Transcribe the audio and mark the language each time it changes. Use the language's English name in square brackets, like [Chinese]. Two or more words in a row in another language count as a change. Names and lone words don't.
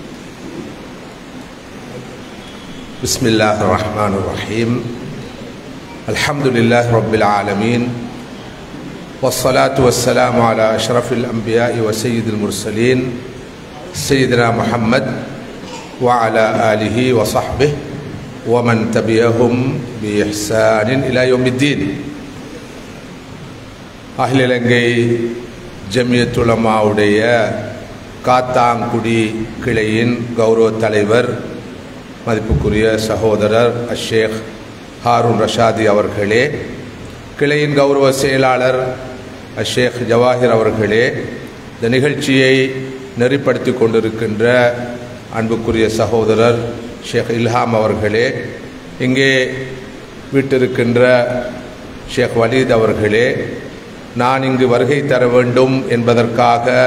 [Arabic] بسم الله الرحمن الرحيم. الحمد لله رب العالمين والصلاة والسلام على أشرف الأنبياء وسيد المرسلين سيدنا محمد وعلى آله وصحبه ومن تبعهم بإحسان إلى يوم الدين. [Tamil] அகில இலங்கை ஜமியத் உலமாவுடைய காத்தாங்குடி கிளையின் கௌரவ தலைவர் மதிப்புக்குரிய சகோதரர் ஷேக் ஹாரூன் ரஷாதி அவர்களே, கிளையின் கௌரவ செயலாளர் ஷேக் ஜவாஹிர் அவர்களே, இந்த நிகழ்ச்சியை நெறிப்படுத்தி கொண்டிருக்கின்ற அன்புக்குரிய சகோதரர் ஷேக் இல்ஹாம் அவர்களே, இங்கே வீட்டிருக்கின்ற ஷேக் வலீத் அவர்களே, நான் இங்கு வருகை தர வேண்டும் என்பதற்காக